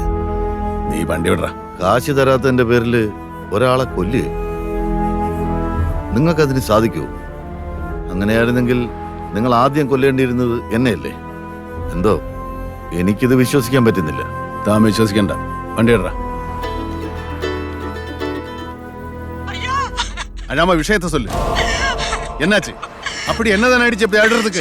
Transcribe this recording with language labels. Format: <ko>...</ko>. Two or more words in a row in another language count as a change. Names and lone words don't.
<ml>നീ വണ്ടി വിടറ. കാശ് തരാത്തതിന്റെ പേരിൽ ഒരാളെ കൊല്ലുക നിങ്ങൾക്കതിന് സാധിക്കുമോ? അങ്ങനെയായിരുന്നെങ്കിൽ നിങ്ങൾ ആദ്യം കൊല്ലേണ്ടിയിരുന്നത് എന്നെയല്ലേ? എന്തോ എനിക്കിത് വിശ്വസിക്കാൻ പറ്റുന്നില്ല. താൻ വിശ്വസിക്കണ്ട, വണ്ടി വിടറ.</ml> <ta>அழாம விஷயத்த சொல்லு. என்னாச்சு? அப்படி என்னதான் ஆயிடுச்சு அப்படி ஆடுறதுக்கு?</ta>